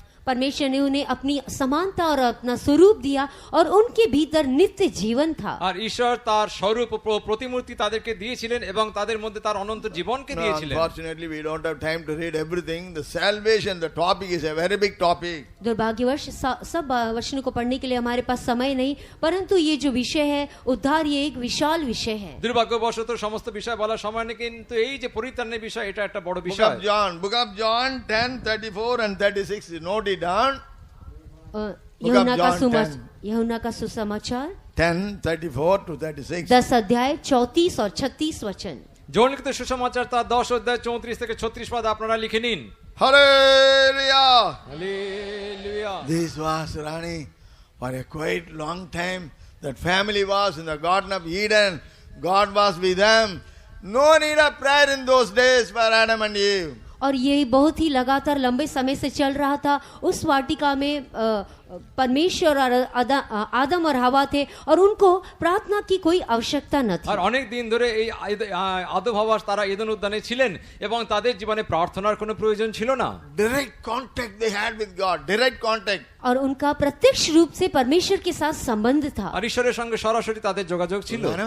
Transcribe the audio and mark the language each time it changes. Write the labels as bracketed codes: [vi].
[hi] परमेश्वर ने उन्हें अपनी समानता और अपना स्वरूप दिया और उनके भीतर नित्य जीवन था। [bn] আর ঈশ্বর তার স্বরূপ প্রতিমূর্তি তাদেরকে দিয়েছিলেন এবং তাদের মধ্যে তার অনন্ত জীবনকে দিয়েছিলেন। [en] Unfortunately, we don't have time to read everything. The salvation, the topic is a very big topic. [hi] दुर्भाग्यवश सब वचनों को पढ़ने के लिए हमारे पास समय नहीं, परंतु ये जो विषय है उद्धार, ये एक विशाल विषय है। [bn] দুর্ভাগ্যবশত সমস্ত বিষয় বলার সময় নেই, কিন্তু এই যে পরিত্রাণের বিষয়, এটা একটা বড় [en] Book [bn] বিষয়। [en] of John 10:34 and 36. Note it down. [hi] यूहन्ना का सुसमाचार [en] 10:34 to 36. [hi] 10 अध्याय 34 और 36 वचन। [bn] যৌন লিখিত সুসমাচার তার 10 অধ্যায় 34 থেকে 36 পদ আপনারা লিখে নিন। [en] Hallelujah. [bn] Hallelujah. [en] This was running for a quite long time. That family was in the Garden of Eden. God was with them. No need of prayer in those days for Adam and Eve. [hi] और यही बहुत ही लगातार लंबे समय से चल रहा था। उस वाटिका में परमेश्वर और आदम और हवा थे और उनको प्रार्थना की कोई आवश्यकता न थी। [bn] আর অনেক দিন ধরে এই আদম হাওয়া তারা এদেন উদ্যানে ছিলেন এবং তাদের জীবনে প্রার্থনার কোনো প্রয়োজন ছিল না। [en] Direct contact they had with God. Direct contact. [hi] और उनका प्रत्यक्ष रूप से परमेश्वर के साथ संबंध था। [bn] আর ঈশ্বরের সঙ্গে সরাসরি তাদের যোগাযোগ ছিল।